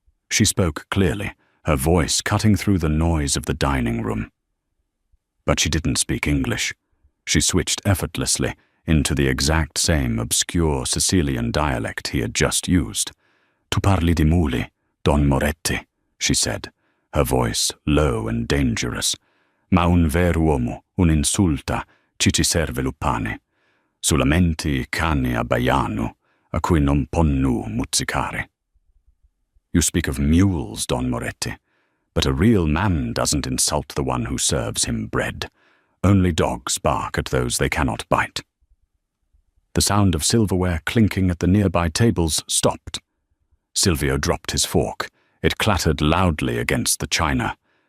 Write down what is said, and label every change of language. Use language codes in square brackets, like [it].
[en] She spoke clearly, her voice cutting through the noise of the dining room. But she didn't speak English. She switched effortlessly into the exact same obscure Sicilian dialect he had just used. [scn] "Tu parli di muli, Don Moretti," [en] she said, her voice low and dangerous. [scn] "Ma un ver'uomo, un insulta, ci serve lu pane. Solamente I cani abbaiano, a cui non ponnu muzzicare." [en] "You speak of mules, Don Moretti, but a real man doesn't insult the one who serves him bread. Only dogs bark at those they cannot bite." The sound of silverware clinking at the nearby tables stopped. Silvio dropped his fork. It clattered loudly against the china.